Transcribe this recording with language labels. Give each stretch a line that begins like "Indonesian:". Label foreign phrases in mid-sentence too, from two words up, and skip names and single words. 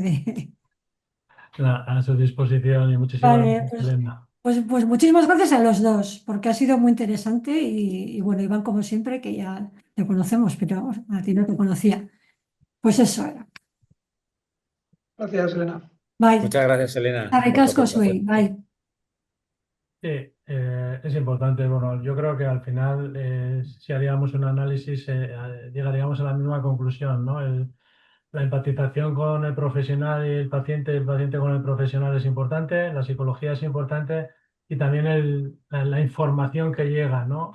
Spanish: A su disposición y muchísimas Vale, gracias, Elena. pues muchísimas gracias a los dos, porque ha sido muy interesante y bueno, Iván, como siempre, que ya te conocemos, pero a ti no te conocía. Pues eso era. Gracias, Elena. Bye. Muchas gracias, Elena,
Basque: Harrik
Spanish: por tu
Basque: asko zuei,
Spanish: aportación.
Basque: bai.
Spanish: Sí, es importante. Bueno, yo creo que al final, si haríamos un análisis, llegaríamos a la misma conclusión, ¿no? La empatización con el profesional y el paciente con el profesional es importante, la psicología es importante y también la información que llega, ¿no?